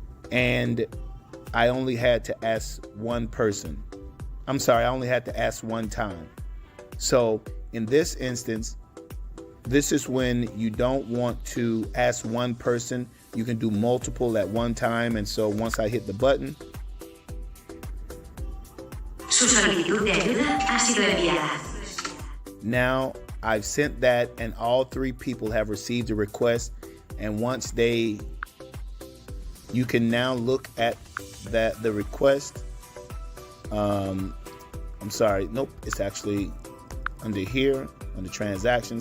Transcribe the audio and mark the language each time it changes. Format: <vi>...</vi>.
<en>And I only had to ask one person. I'm sorry, I only had to ask one time. So in this instance, this is when you don't want to ask one person. You can do multiple at one time. And so once I hit the button,</en> <es>Su solicitud de ayuda ha sido enviada.</es> <en>Now I've sent that, and all three people have received a request. And once you can now look at the request. I'm sorry, nope, it's actually under here on the transaction.</en>